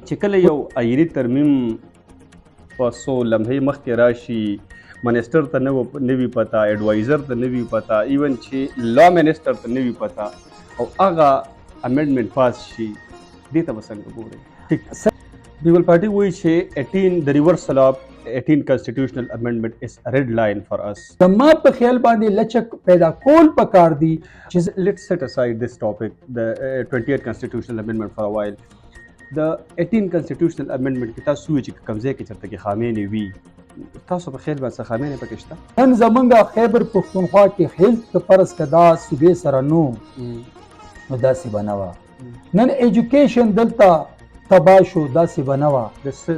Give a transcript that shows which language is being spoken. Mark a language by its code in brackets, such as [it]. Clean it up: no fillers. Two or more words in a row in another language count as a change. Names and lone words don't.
[ps] چې کله یو آئیني ترمیم په څو لمحې مخکې راشي، منسټر ته نه وي پته، ایډوایزر ته نه وي پته، ایون چې لا منسټر ته نه وي پته، او هغه امینډمنټ پاس شي، دې ته به څنګه ګورئ؟ پیپل پارټي وایي چې د [en] reversal of 18 constitutional amendment is a red line for us. [ps] زما په خیال باندې لچک پیدا کول پکار دي چې [en] let's set aside this topic, the 28th constitutional amendment for a while. The 18 constitutional amendment [ps] کې تاسو وایي چې کوم ځای کې چېرته کې خامې وي، تاسو په خیال باندې څه خامې پکې شته؟ نن زمونږ خیبر پښتونخوا کې هیلث که فرض که دا صوبې سره نو داسې به نه وه. نن ایجوکیشن دلته تباه شو، داسې به نه وه.